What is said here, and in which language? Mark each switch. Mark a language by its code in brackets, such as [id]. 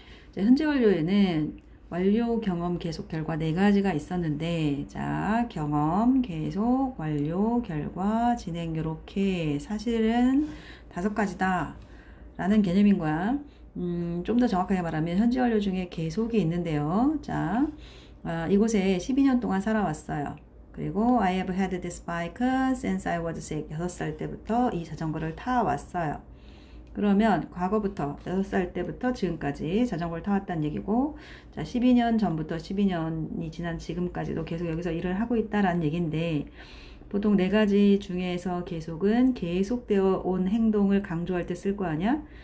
[ko] 자, 현재 완료에는 완료, 경험, 계속, 결과 네 가지가 있었는데, 자, 경험, 계속, 완료, 결과, 진행, 요렇게 사실은 5가지다 라는 개념인 거야. 좀 더 정확하게 말하면 현재 완료 중에 계속이 있는데요. 자, 이곳에 12년 동안 살아왔어요. [en] 그리고 I have had this bike since I was [ko] 6살 때부터 이 자전거를 타왔어요. 그러면 과거부터 6살 때부터 지금까지 자전거를 타왔다는 얘기고, 자, 12년 전부터 12년이 지난 지금까지도 계속 여기서 일을 하고 있다라는 얘기인데, 보통 4가지 중에서 계속은 계속되어 온 행동을 강조할 때 쓸 거 아니야?